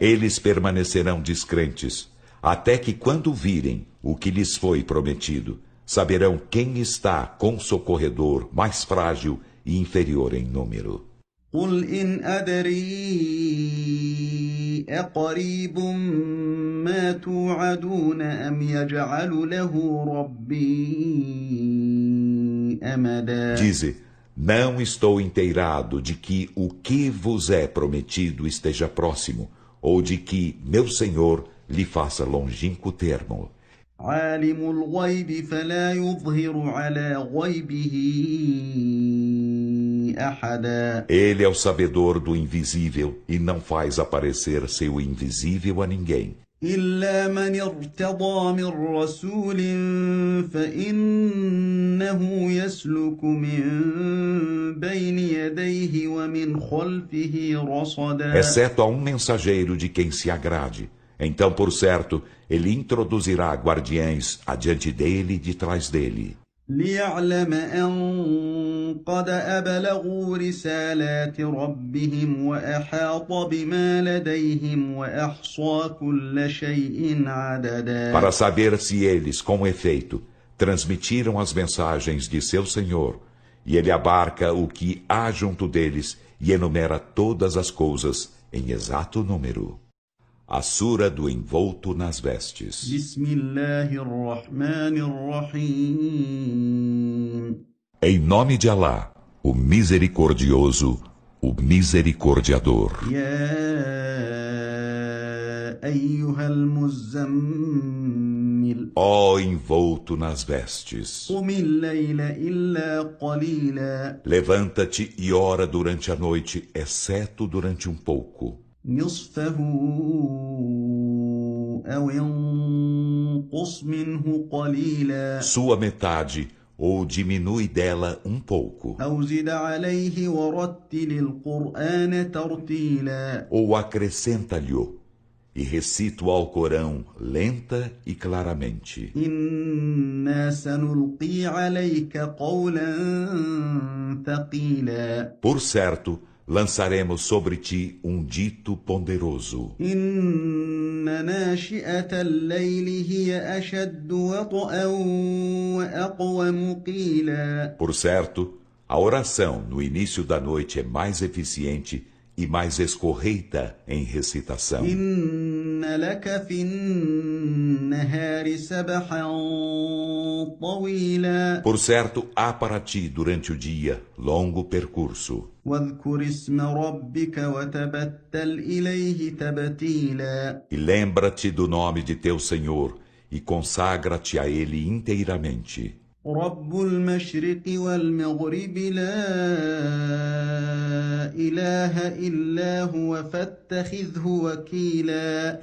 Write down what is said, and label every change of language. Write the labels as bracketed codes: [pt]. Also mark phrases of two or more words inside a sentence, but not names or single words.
[pt] Eles permanecerão descrentes, até que quando virem o que lhes foi prometido, saberão quem está com socorredor mais frágil e inferior em número. [ar] قل إن أدري أقريب ما توعدون أم يجعل له ربي أمدا. [pt] Dize, não estou inteirado de que o que vos é prometido esteja próximo, ou de que meu Senhor lhe faça longínquo termo. [ar] عالم الغيب فلا يظهر على غيبه أحدا [pt] Ele é o sabedor do invisível e não faz aparecer seu invisível a ninguém. [ar] إلا من ارتضى من رسول فإنه يسلك من بين يديه ومن خلفه رصدا [pt] Exceto a um mensageiro de quem se agrade. Então, por certo, ele introduzirá guardiães adiante dele e de trás dele, [ar] ليعلم أن قد أبلغوا رسالات ربهم وأحاط بما لديهم وأحصى كل شيء عددا [pt] para saber se eles, com efeito, transmitiram as mensagens de seu Senhor, e ele abarca o que há junto deles e enumera todas as coisas em exato número. A sura do envolto nas vestes. [ar] بسم الله الرحمن الرحيم [pt] Em nome de Alá, o misericordioso, o misericordiador. [ar] يا أيها المزمل [pt] Ó envolto nas vestes, [ar] قم الليل إلا قليلا [pt] levanta-te e ora durante a noite, exceto durante um pouco. [ar] نصفه أو انقص منه قليلا [pt] Sua metade, ou diminui dela um pouco, [ar] أو زد عليه ورتل القرآن ترتيلا [pt] ou acrescenta-lhe-o, e recita-o ao Corão lenta e claramente. [ar] إنا سنلقي عليك قولا ثقيلا [pt] Por certo, lançaremos sobre ti um dito ponderoso. [ar] إن ناشئة الليل هي أشد وطئا وأقوم قيلا [pt] Por certo, a oração no início da noite é mais eficiente e mais escorreita em recitação. [ar] إن لك في النهار سبحا طويلا [pt] Por certo, há para ti durante o dia longo percurso. [ar] واذكر اسم ربك وتبتل إليه تبتيلا [pt] E lembra-te do nome de teu Senhor e consagra-te a Ele inteiramente. [ar] رب المشرق والمغرب لا إله إلا هو فاتخذه وكيلا